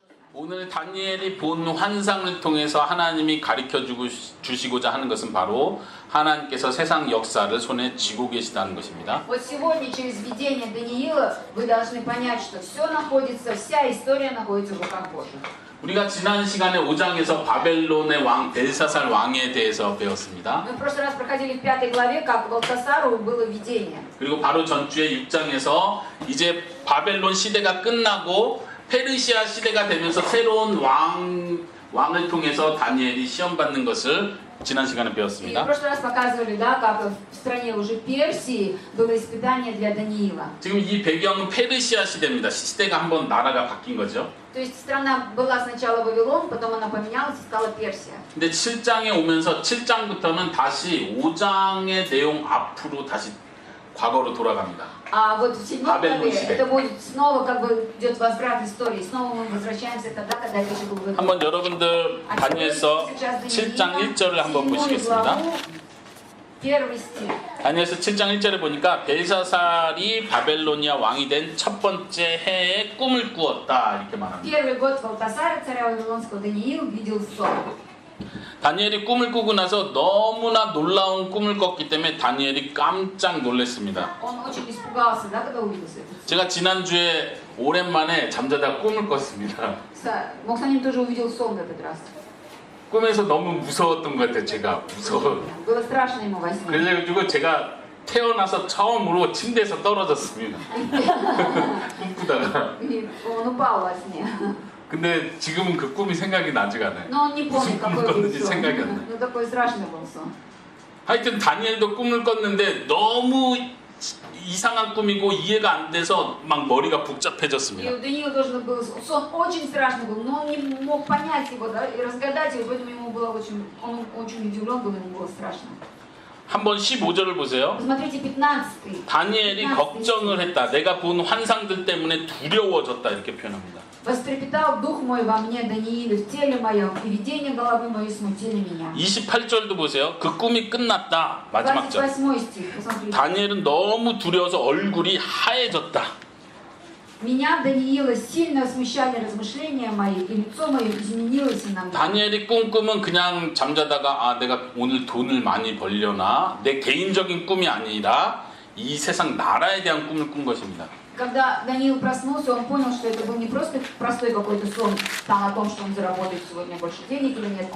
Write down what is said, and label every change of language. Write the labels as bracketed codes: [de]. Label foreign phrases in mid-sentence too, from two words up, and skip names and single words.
[ko] 오늘 다니엘이 본 환상을 통해서 하나님이 가르쳐 주시고자 하는 것은 바로 하나님께서 세상 역사를 손에 쥐고 계시다는 것입니다. [ru] Вот сегодня через видение Даниила вы должны понять, что все находится, вся история находится в руках Божьих. [ko] 우리가 지난 시간에 5장에서 바벨론의 왕 벨사살 왕에 대해서 배웠습니다. [ru] Мы в прошлый раз проходили в 5 главе, как Валтасару было видение. [ko] 그리고 바로 전주에 6장에서 이제 바벨론 시대가 끝나고 페르시아 시대가 되면서 새로운 왕을 통해서 다니엘이 시험 받는 것을 지난 시간에 [ru] И в [ko] 배웠습니다. [ru] прошлый раз показывали, да, как в стране уже Персии было испытание для Даниила. [ko] 지금 이 배경은 페르시아 시대입니다. 시대가 한번 나라가 바뀐 거죠. [ru] То есть страна была сначала Вавилон, потом она поменялась и стала Персия. [ko] 근데 7장에 오면서 7장부터는 다시 5장의 내용 앞으로 다시 과거로 돌아갑니다. [ru] А вот в 7 Бабель главе себе. это будет снова как бы идет возврат истории. Снова мы возвращаемся тогда, когда Петр был Вавилон. [ko] 한번 여러분들 다니엘서 7장 1절을 한번 보시겠습니다. [ru] Первый стих. [ko] 다니엘서 7장 1절에 보니까 벨사살이 바벨로니아 왕이 된 첫 번째 해에 꿈을 꾸었다 이렇게 말합니다. [ru] Первый год Валтасара, царя Вавилонского, Даниил видел сон. [ko] 다니엘이 꿈을 꾸고 나서 너무나 놀라운 꿈을 꿨기 때문에 다니엘이 깜짝 놀랐습니다. [ru] Он очень испугался, да, когда увидел это. [ko] 제가 지난주에 오랜만에 잠자다 꿈을 꿨습니다. [ru] Моксанин тоже увидел сон в этот раз. [ko] 꿈에서 너무 무서웠던 것 같아요. 제가 무서워. [ru] Было страшно ему во сне. [ko] 그래가지고 제가 태어나서 처음으로 침대에서 떨어졌습니다. 꿈꾸다가. [ru] И он упал во сне. [ko] 근데 지금은 그 꿈이 생각이 나지가 않아요. [ru] Но он не помнит, какой был [ko] 꿨는지 [ru] сон. [ko] 생각이 안 나요. [ru] Ну такой страшный был сон. [ko] 하여튼 다니엘도 꿈을 꿨는데 너무 이상한 꿈이고 이해가 안 돼서 막 머리가 [ru] И [ko] 복잡해졌습니다. [ru] у Даниила тоже был сон очень страшный был, но он не мог понять его, да, и разгадать его, поэтому ему было он очень удивлен был, ему было страшно. [ko] 한번 15절을 보세요. [ru] Посмотрите 15. [ko] 다니엘이 걱정을 했다. 내가 본 환상들 때문에 두려워졌다. 이렇게 표현합니다. [ru] Вострепетал дух мой во мне, Данииле, в теле моем, и видение головы моей смутили меня. [ko] 28절도 보세요. 그 꿈이 끝났다. 마지막 절. [ru] 28 стих, посмотрите. [ko] 다니엘은 너무 두려워서 얼굴이 하얘졌다. [ru] Меня, Даниила, сильно смущали размышления мои, и лицо мое изменилось на мне. [ko] 다니엘이 꿈꾸면 그냥 잠자다가 아 내가 오늘 돈을 많이 벌려나 내 개인적인 꿈이 아니라 이 세상 나라에 대한 꿈을 꾼 것입니다. [ru] Когда Даниил проснулся, он понял, что это был не просто простой какой-то сон там, о том, что он заработает сегодня больше денег или нет.